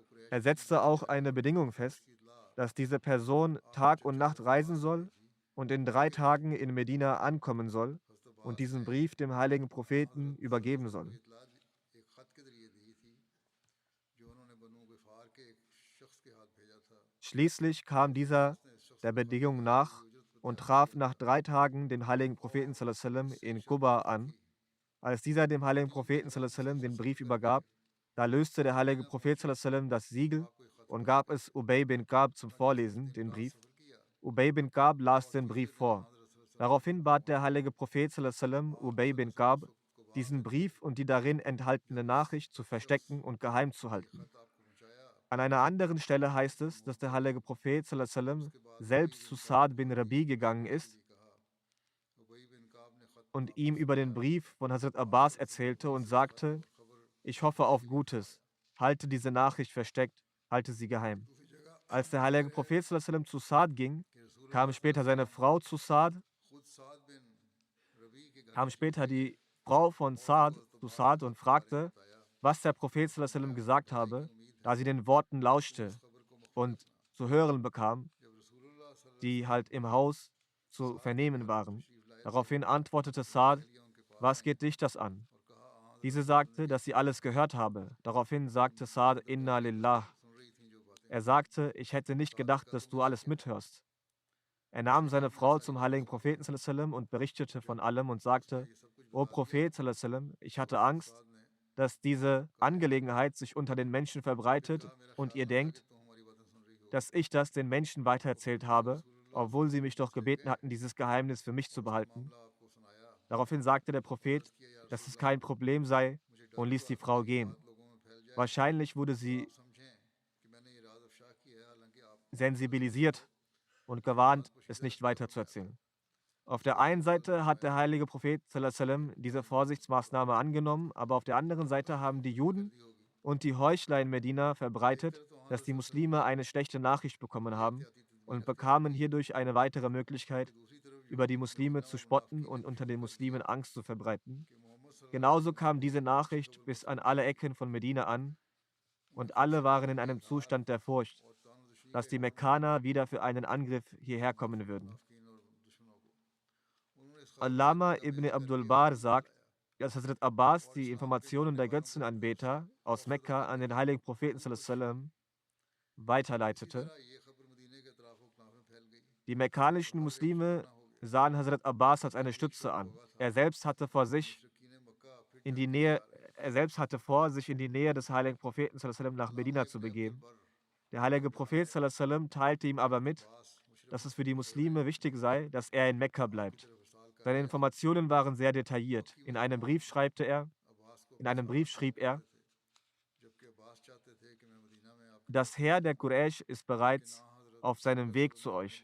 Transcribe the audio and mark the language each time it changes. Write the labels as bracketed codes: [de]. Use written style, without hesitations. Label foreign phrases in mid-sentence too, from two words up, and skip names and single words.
[de] Er setzte auch eine Bedingung fest, dass diese Person Tag und Nacht reisen soll und in 3 Tagen in Medina ankommen soll und diesen Brief dem heiligen Propheten übergeben soll. Schließlich kam dieser der Bedingung nach und traf nach 3 Tagen den heiligen Propheten [ar] صلى الله عليه وسلم [de] in Quba an. Als dieser dem heiligen Propheten [ar] صلى الله عليه وسلم [de] den Brief übergab, da löste der heilige Prophet [ar] صلى الله عليه وسلم [de] das Siegel und gab es Ubay bin Ka'b zum Vorlesen, den Brief. Ubay bin Ka'b las den Brief vor. Daraufhin bat der heilige Prophet [ar] صلى الله عليه وسلم [de] Ubay bin Ka'b, diesen Brief und die darin enthaltene Nachricht zu verstecken und geheim zu halten. An einer anderen Stelle heißt es, dass der heilige Prophet [ar] صلى الله عليه وسلم [de] selbst zu Sa'd bin Rabi gegangen ist und ihm über den Brief von Hazrat Abbas erzählte und sagte: Ich hoffe auf Gutes. Halte diese Nachricht versteckt, halte sie geheim. Als der heilige Prophet [ar] صلى الله عليه وسلم [de] zu Sa'd ging, kam später seine Frau zu Sa'd, kam später die Frau von Sa'd zu Sa'd und fragte, was der Prophet [ar] صلى الله عليه وسلم [de] gesagt habe, da sie den Worten lauschte und zu hören bekam, die halt im Haus zu vernehmen waren. Daraufhin antwortete Sa'd: Was geht dich das an? Diese sagte, dass sie alles gehört habe. Daraufhin sagte Sa'd: [ar] إنا لله. [de] Er sagte: Ich hätte nicht gedacht, dass du alles mithörst. Er nahm seine Frau zum heiligen Propheten [ar] صلى الله عليه وسلم [de] und berichtete von allem und sagte: O Prophet [ar] صلى الله عليه وسلم, [de] ich hatte Angst, dass diese Angelegenheit sich unter den Menschen verbreitet und ihr denkt, dass ich das den Menschen weitererzählt habe, obwohl sie mich doch gebeten hatten, dieses Geheimnis für mich zu behalten. Daraufhin sagte der Prophet, dass es kein Problem sei und ließ die Frau gehen. Wahrscheinlich wurde sie sensibilisiert und gewarnt, es nicht weiterzuerzählen. Auf der einen Seite hat der heilige Prophet [ar] صلى الله عليه وسلم [de] diese Vorsichtsmaßnahme angenommen, aber auf der anderen Seite haben die Juden und die Heuchler in Medina verbreitet, dass die Muslime eine schlechte Nachricht bekommen haben und bekamen hierdurch eine weitere Möglichkeit, über die Muslime zu spotten und unter den Muslimen Angst zu verbreiten. Genauso kam diese Nachricht bis an alle Ecken von Medina an und alle waren in einem Zustand der Furcht, dass die Mekkaner wieder für einen Angriff hierher kommen würden. Allama ibn Abdul Bar sagt, dass Hazrat Abbas die Informationen der Götzenanbeter aus Mekka an den heiligen Propheten [ar] صلى الله عليه وسلم [de] weiterleitete. Die mekkanischen Muslime sahen Hazrat Abbas als eine Stütze an. Er selbst hatte vor, sich in die Nähe des heiligen Propheten [ar] صلى الله عليه وسلم [de] nach Medina zu begeben. Der heilige Prophet [ar] صلى الله عليه وسلم [de] teilte ihm aber mit, dass es für die Muslime wichtig sei, dass er in Mekka bleibt. Seine Informationen waren sehr detailliert. In einem Brief schrieb er, das Heer der Quraysh ist bereits auf seinem Weg zu euch.